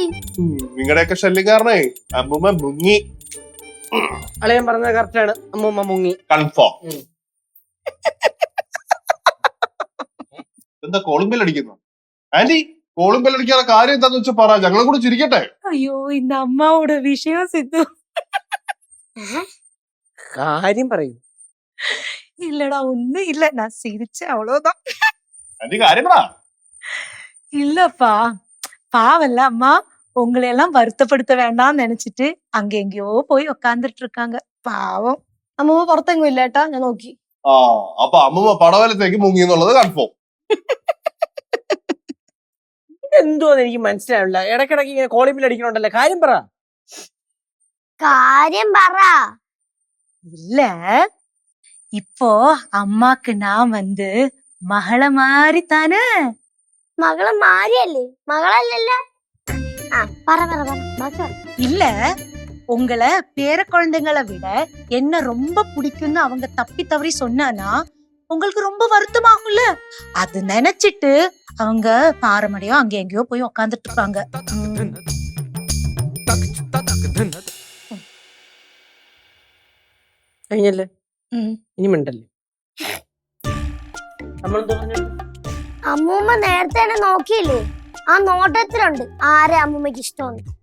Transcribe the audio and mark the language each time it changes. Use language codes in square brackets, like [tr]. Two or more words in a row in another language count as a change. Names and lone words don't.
[ml] നിങ്ങളുടെയൊക്കെ ശല്യം കാരണേ അമ്മൂമ്മ മുങ്ങി. അളയൻ പറഞ്ഞത് കറക്റ്റ് ആണ്. അമ്മൂമ്മ മുങ്ങി. കൺഫേം. എന്താ [en] calling bell [ml] അടിക്കുന്നു? [en] aunty calling bell [ml] അടിക്കാതെ കാര്യം എന്താന്ന് വെച്ചാൽ പറ, ഞങ്ങളും കൂടി ചിരിക്കട്ടെ. [ta] ஐயோ இந்த அம்மாவோட விஷயம் சித்து. [ml] കാര്യം പറയൂ. [ta] இல்லடா ஒண்ணும் இல்ல, நான் சிரிச்சேன் அவ்வளவுதான். [ml] ആന്റി കാര്യം പറ. [ta] இல்லப்பா பாவல்ல அம்மா, உங்களை எல்லாம் வருத்தப்படுத்த வேண்டாம்னு நினைச்சிட்டு அங்க எங்கேயோ போய் உக்காந்துட்டு இருக்காங்க பாவம். [ml] അമ്മൂമ്മ പുറത്തെങ്ങും ഇല്ല ഏട്ടാ, ഞാൻ നോക്കി. ആ അപ്പൊ അമ്മൂമ്മ പടവലത്തേക്ക് മുങ്ങി എന്നുള്ളത് കൺഫേം. ഇതെന്തോന്ന് എനിക്ക് മനസ്സിലാവില്ല. ഇടക്കിടക്ക് ഇങ്ങനെ [en] calling bell [ml] അടിക്കണോണ്ടല്ലേ. കാര്യം പറ. കാര്യം പറ. [ta] இல்ல இப்போ அம்மாக்கு நான் வந்து மகள மாதிரி தானே. [ml] മകള് മാരിയല്ലേ? മകളല്ലല്ലോ. ആ പറ പറ പറ. ബാക്കി പറ. [ta] இல்ல உங்களை பேர குழந்தைங்களை விட என்ன ரொம்ப பிடிக்கும்னு அவங்க தப்பி தவறி சொன்னானா உங்களுக்கு ரொம்ப வருத்தமாகும்ல. அது நினைச்சிட்டு அவங்க பாரமடையோ அங்க எங்கேயோ போய் உக்காந்துட்டு இருப்பாங்க. [ml] കഴിഞ്ഞല്ലേ? ഉം. ഇനി മിണ്ടല്ലേ. നമ്മളെന്തോ പറഞ്ഞു? അമ്മൂമ്മ നേരത്തെ തന്നെ നോക്കിയില്ലേ? ആ നോട്ടത്തിലുണ്ട് ആരെ അമ്മൂമ്മക്ക് ഇഷ്ടമെന്ന്.